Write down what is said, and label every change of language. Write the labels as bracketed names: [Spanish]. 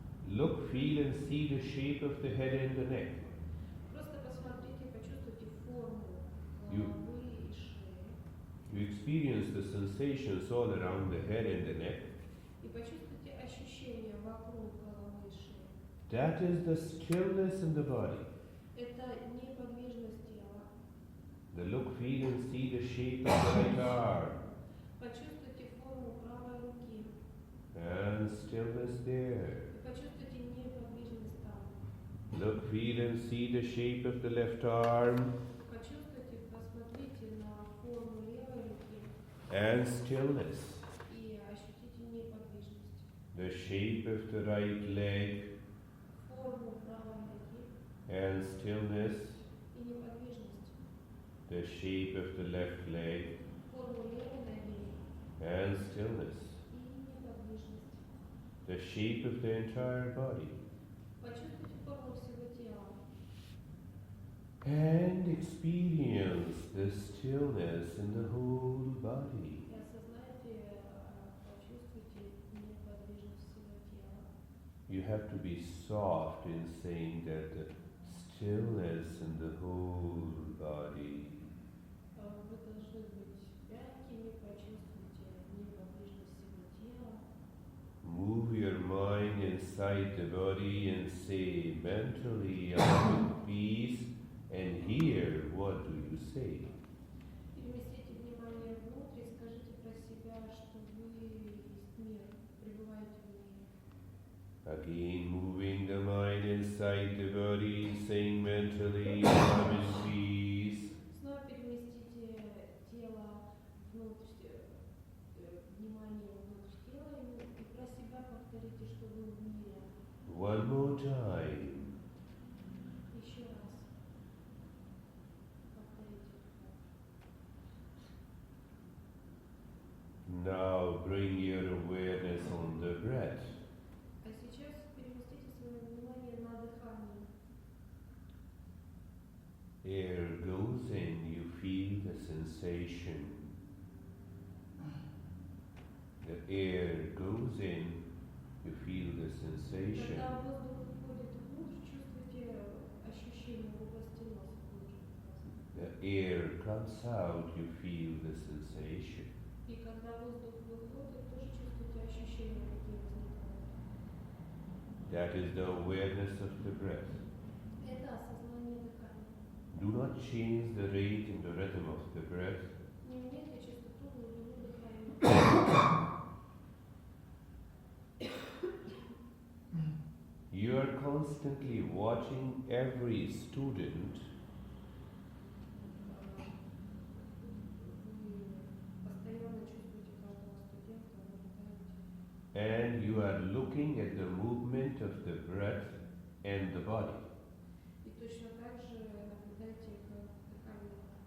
[English] Look, feel, and see the shape of the head and the neck. [Russian] Просто посмотрите, почувствуйте форму [English] You- [Russian] головы и шеи. [English] You experience the sensations all around the head and the neck. [Russian] И почувствуйте ощущения вокруг головы и шеи. [English] That is the stillness in the body. [Russian] Это неподвижность тела. [English] The look, feel, and see the shape of the right arm. [Russian] Почувствуйте форму правой руки. [English] And stillness there. [Russian] И почувствуйте неподвижность там. [English] Look, feel, and see the shape of the left arm. [Russian] Почувствуйте, посмотрите на форму левой руки [English] And stillness. [Russian] и ощутите неподвижность. [English] The shape of the right leg. [Russian] Форму правой ноги [English] And stillness. [Russian] и неподвижность. [English] The shape of the left leg. [Russian] Форму левой ноги [English] And stillness. [Russian] и неподвижность. [English] the shape of the entire body, [Russian] Почувствуйте форму всего тела. [English] and experience the stillness in the whole body. [Russian] И осознайте, почувствуйте неподвижность всего тела. [English] You have to be soft in saying that the stillness in the whole body. [Russian] Вы должны быть мягкими, почувствуйте неподвижность всего тела. [English] Move your mind inside the body and say mentally, I'm at peace, and here, what do you say? [Russian] Переместите внимание внутрь и скажите про себя, что вы есть мир, пребываете в мире. [English] Again, moving the mind inside the body, saying mentally, I'm in peace. [Russian] Снова переместите тело внутрь, внимание внутрь тела и про себя повторите, что вы в мире. [English] One more time. [Russian] Еще раз повторите. [English] Now bring your awareness on the breath. [Russian] А сейчас переместите свое внимание на дыхание. [English] Air goes in, you feel the sensation. The air goes in, you feel the sensation. [Russian] Когда воздух входит внутрь, чувствуйте ощущение в области носа внутрь. [English] The air comes out, you feel the sensation. [Russian] И когда воздух выходит, тоже чувствуете ощущения, какие возникают. [English] That is the awareness of the breath. [Russian] Это осознание дыхания. [English] Do not change the rate and the rhythm of the breath. [Russian] Не меняйте частоту, глубину дыхания. [English] You are constantly watching every student [Russian] Вы постоянно чувствуете каждого студента, наблюдаете. [English] and you are looking at the movement of the breath and the body. [Russian] И точно так же наблюдаете, как дыхание